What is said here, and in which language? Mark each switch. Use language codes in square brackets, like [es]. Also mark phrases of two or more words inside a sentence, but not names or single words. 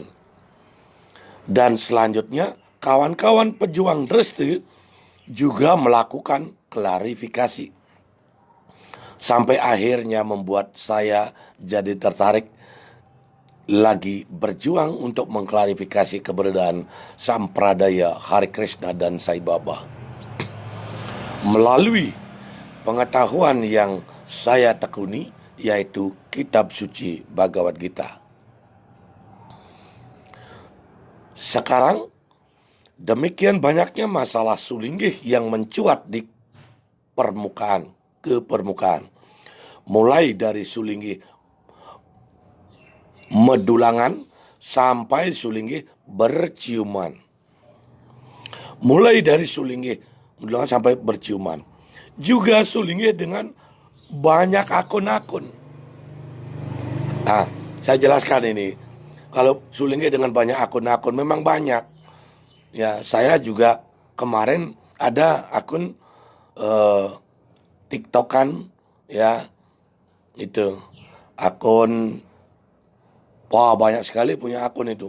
[id] Dan selanjutnya kawan-kawan pejuang Dreste juga melakukan klarifikasi, sampai akhirnya membuat saya jadi tertarik lagi berjuang untuk mengklarifikasi keberadaan Sampradaya Hare Krishna dan Sai Baba melalui pengetahuan yang saya tekuni, yaitu kitab suci Bhagavad Gita. Sekarang demikian banyaknya masalah sulinggih yang mencuat di permukaan, mulai dari sulinggih medulangan sampai sulinggih berciuman. Mulai dari sulinggih medulangan sampai berciuman. Juga sulinggih dengan banyak akun-akun. Nah, saya jelaskan ini. Kalau sulinggih dengan banyak akun-akun memang banyak. Ya, saya juga kemarin ada akun TikTokan, ya, itu akun, wah banyak sekali punya akun itu.